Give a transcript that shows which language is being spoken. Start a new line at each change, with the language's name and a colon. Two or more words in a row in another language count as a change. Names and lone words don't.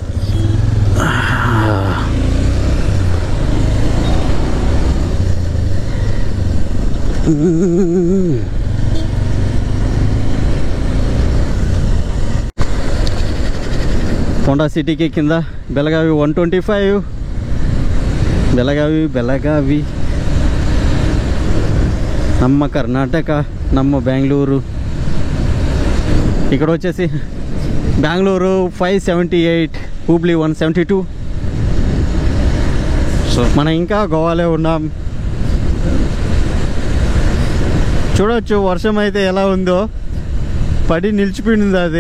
Telugu: హోండా సిటీకి కింద బెళగావి 125,
Kannada: ಬೆಳಗಾವಿ ನಮ್ಮ ಕರ್ನಾಟಕ, ನಮ್ಮ ಬೆಂಗಳೂರು.
Telugu: ఇక్కడ వచ్చేసి బెంగళూరు 578, హుబ్లీ 172. సో మనం ఇంకా గోవాలో ఉన్నాం. చూడవచ్చు వర్షం అయితే ఎలా ఉందో, పడి నిలిచిపోయింది అది.